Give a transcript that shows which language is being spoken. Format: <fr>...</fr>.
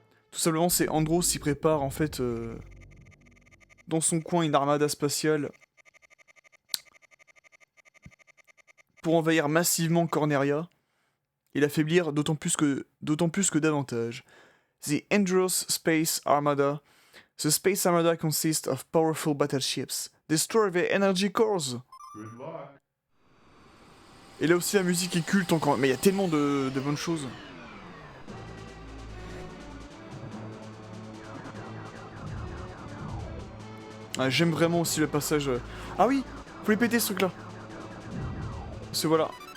<fr>Tout simplement, c'est Andros s'y prépare en fait dans son coin une armada spatiale pour envahir massivement Corneria et l'affaiblir d'autant plus que davantage.</fr> <en>The Andros Space Armada. The Space Armada consists of powerful battleships. Destroy their energy cores.</en> <fr>Et là aussi la musique est culte encore. Mais il y a tellement de bonnes choses. Ah, j'aime vraiment aussi le passage... Ah oui, faut les péter ce truc là. Parce que voilà.</fr>